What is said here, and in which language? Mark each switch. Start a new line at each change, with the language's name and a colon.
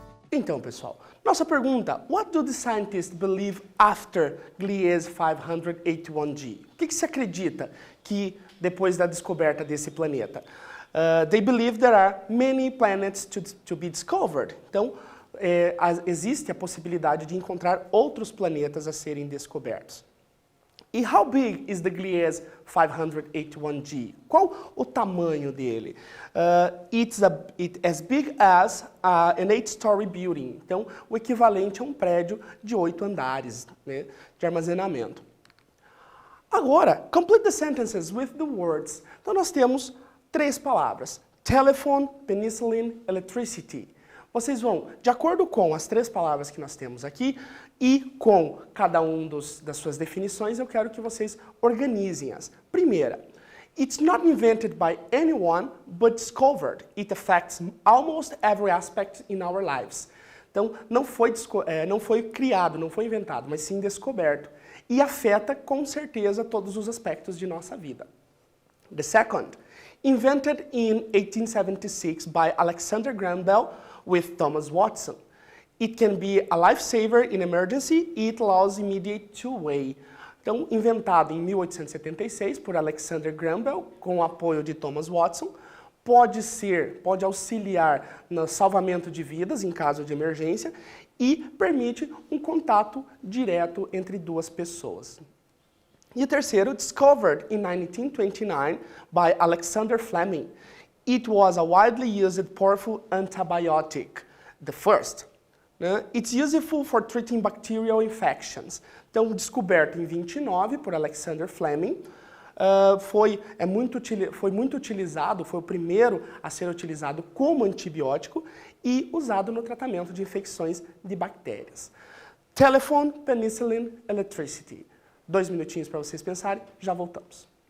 Portuguese: Então, pessoal, nossa pergunta,
English: what do the scientists believe after Gliese 581G?
Portuguese: O que se acredita que depois da descoberta desse planeta?
English: They believe there are many planets to be discovered.
Portuguese: Então, existe a possibilidade de encontrar outros planetas a serem descobertos.
English: E how big is the Gliese 581G?
Portuguese: Qual o tamanho dele?
English: It's as big as an 8-story building.
Portuguese: Então, o equivalente a um prédio de 8 andares, né, de armazenamento. Agora,
English: complete the sentences with the words.
Portuguese: Então, nós temos 3 palavras.
English: Telephone, penicillin, electricity.
Portuguese: Vocês vão, de acordo com as 3 palavras que nós temos aqui e com cada das suas definições, eu quero que vocês organizem-as. Primeira,
English: it's not invented by anyone, but discovered. It affects almost every aspect in our lives.
Portuguese: Então, não foi criado, não foi inventado, mas sim descoberto. E afeta, com certeza, todos os aspectos de nossa vida.
English: The second, invented in 1876 by Alexander Graham Bell with Thomas Watson. It can be a lifesaver in emergency. It allows immediate two-way.
Portuguese: Então, inventado em 1876 por Alexander Graham Bell, com o apoio de Thomas Watson, pode auxiliar no salvamento de vidas em caso de emergência e permite um contato direto entre 2 pessoas. E o terceiro,
English: discovered in 1929 by Alexander Fleming. It was a widely used powerful antibiotic, the first. né? It's useful for treating bacterial infections.
Portuguese: Então, descoberto em 29 por Alexander Fleming, foi muito utilizado, foi o primeiro a ser utilizado como antibiótico e usado no tratamento de infecções de bactérias.
English: Telephone, penicillin, electricity.
Portuguese: 2 minutinhos para vocês pensarem, já voltamos.